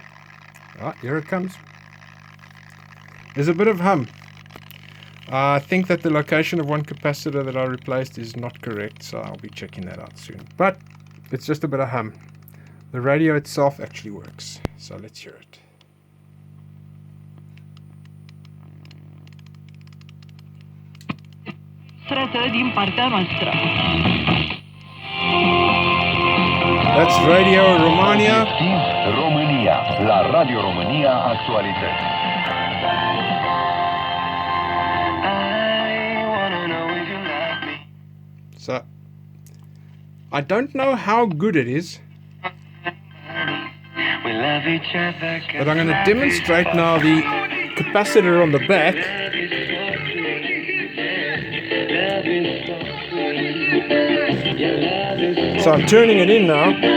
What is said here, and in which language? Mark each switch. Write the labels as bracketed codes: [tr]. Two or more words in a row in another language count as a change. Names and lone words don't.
[en] Here it comes. There's a bit of hum. I think that the location of one capacitor that I replaced is not correct, so I'll be checking that out soon. But it's just a bit of hum. The radio itself actually works, so let's hear it. [ro] Din partea noastră. [en] That's Radio Romania. [ro] România, la Radio România Actualități. Ai [en] So I don't know how good it is, but I'm going to demonstrate now the capacitor on the back. So I'm turning it in now.